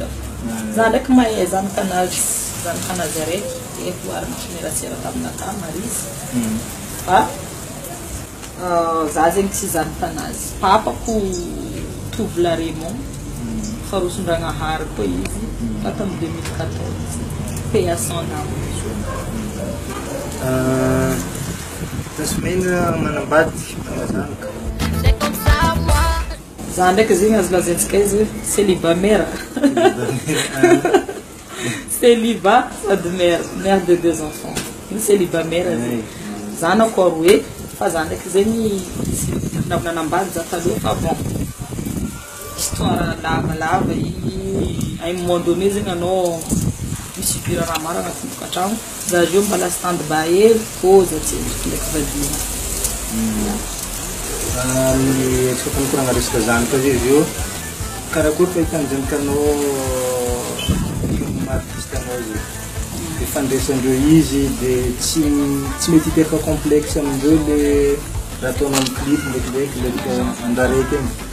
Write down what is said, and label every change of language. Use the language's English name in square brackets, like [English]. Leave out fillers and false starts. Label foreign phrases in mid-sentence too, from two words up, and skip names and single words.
[Malagasy] Za ndraiky mahay zanakanazy araiky efoarina mieratsera taminaka Marisy fa za zegny tsy zanakanazy papako tovla Raymond farosondragnahary koa izy fa tamin'ny 2014 [French] paix à son âme. [Malagasy] Tansimena manambady zanaka za ndraiky zegny azo lazaintsika izy hoe [French] célibat mère célibat [Malagasy] sady [French] mère de 2 enfants [Malagasy] ny célibat mère zegny zanako aroe fa za ndraiky zegny navinanambady za taloha fa [French] bon histoire [Malagasy] lavalava igny [French] à un moment donné [Malagasy] zegny anao misubira raha maro agnatin'ny tokantragno za io mbala [English] stand by [Malagasy] hely pause atsendriky ndraiky vadina. Ny atsika fanokoragna resaka zanaka zay izy io karakory fahitany zanakanao artiste anao zay dia fandraisandreo izy dia tsy mety hiteraka complexe amindreo le raha ataonao amin'ny clip ndraikindraiky le andaraiky egny.